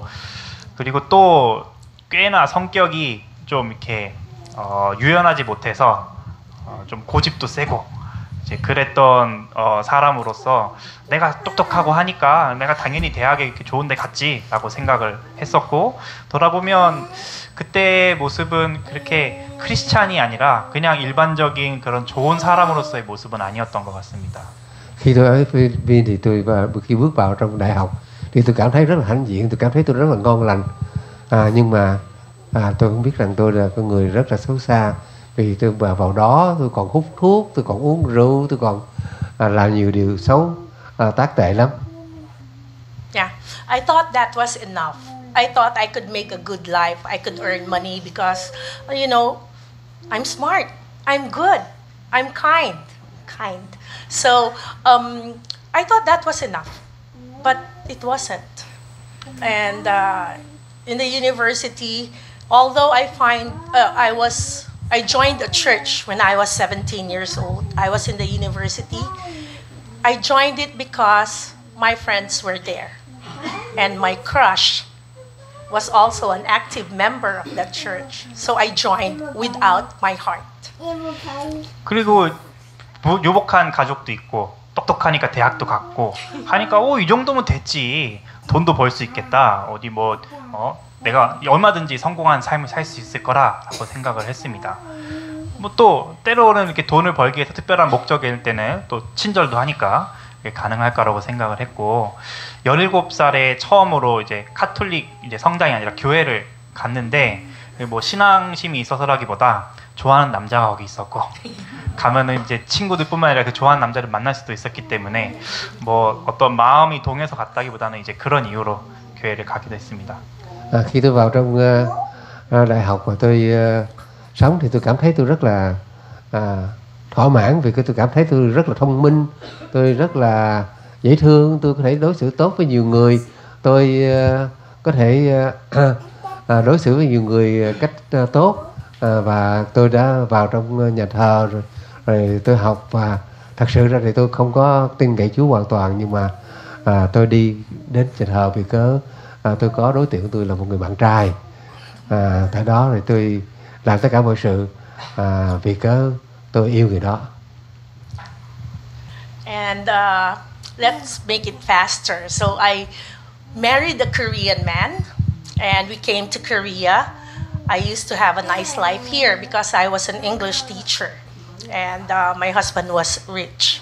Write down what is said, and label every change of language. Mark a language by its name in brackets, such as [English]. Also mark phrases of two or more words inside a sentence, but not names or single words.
[Korean] 그리고 또 꽤나 성격이 좀 이렇게 유연하지 못해서 좀 고집도 세고 이제 그랬던 사람으로서 내가 똑똑하고 하니까 내가 당연히 대학에 이렇게 좋은 데 갔지라고 생각을 했었고 돌아보면 그때 모습은 그렇게 크리스찬이 아니라 그냥 일반적인 그런 좋은 사람으로서의 모습은 아니었던 것 같습니다. [Vietnamese] Khi tôi ở Philippines thì khi bước vào trong đại học thì tôi cảm thấy rất là hãnh diện, tôi cảm thấy tôi rất là ngon lành. Nhưng mà tôi không biết rằng tôi là con người rất là xấu xa vì tôi vào đó tôi còn hút thuốc, tôi còn uống rượu, tôi còn làm nhiều điều xấu, tác tệ lắm. [English] Yeah, I thought that was enough. I thought I could make a good life. I could earn money because, I'm smart. I'm good. I'm kind. So I thought that was enough, but it wasn't. And in the university, although I joined a church when I was 17 years old. I was in the university. I joined it because my friends were there, and my crush was also an active member of that church. So I joined without my heart. [Korean] 그리고 유복한 가족도 있고 똑똑하니까 대학도 갔고 하니까 이 정도면 됐지. 돈도 벌 수 있겠다. 어디 내가 얼마든지 성공한 삶을 살 수 있을 거라고 생각을 했습니다. 또 때로는 이렇게 돈을 벌기 위해서 특별한 목적일 때는 또 친절도 하니까 가능할 거라고 생각을 했고 17살에 처음으로 이제 카톨릭 이제 성당이 아니라 교회를 갔는데 신앙심이 있어서라기보다 좋아하는 남자가 거기 있었고 가면은 이제 친구들뿐만 아니라 그 좋아하는 남자를 만날 수도 있었기 때문에 뭐 어떤 마음이 동해서 갔다기보다는 이제 그런 이유로 교회를 가기도 했습니다. [Vietnamese] Khi tôi vào trong đại học và tôi sống thì tôi cảm thấy tôi rất là thỏa mãn vì tôi cảm thấy tôi rất là thông minh, tôi rất là dễ thương, tôi có thể đối xử tốt với nhiều người, tôi có thể đối xử với nhiều người cách tốt, và tôi đã vào trong nhà thờ rồi tôi học, và thật sự ra thì tôi không có tin cậy Chúa hoàn toàn, nhưng mà tôi đi đến nhà thờ vì cớ tôi có đối tượng của tôi là một người bạn trai, tại đó rồi tôi làm tất cả mọi sự vì cớ tôi yêu người đó. [English] And let's make it faster. So I married a Korean man, and we came to Korea. I used to have a nice life here because I was an English teacher, and my husband was rich.